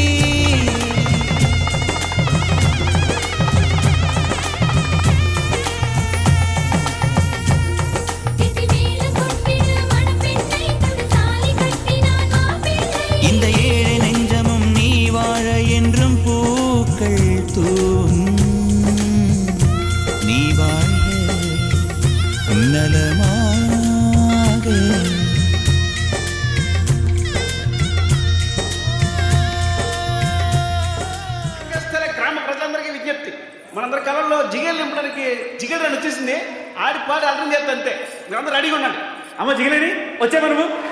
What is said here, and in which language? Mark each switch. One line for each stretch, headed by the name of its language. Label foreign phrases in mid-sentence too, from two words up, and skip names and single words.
Tamil: கெட்டி மேளம் கொட்டிட மணப்பெண்ணை தொட்டு தாலி கட்டினான் மாப்பிள்ளை இந்த ஏழை நெஞ்சமும் நீ வாழ என்றும் பூக்கள் தூவும் நீ வாழ நலமாக
Telugu: స్థల గ్రామ ప్రజలందరికీ విజ్ఞప్తి మనందరి కళల్లో జిగేలు నింపడానికి జిగేలు అని వచ్చేసింది ఆడి పాడి అర్థం చేస్తా అంతే మీరందరూ రెడీగా ఉండండి అమ్మ జిగలేని వచ్చామా నువ్వు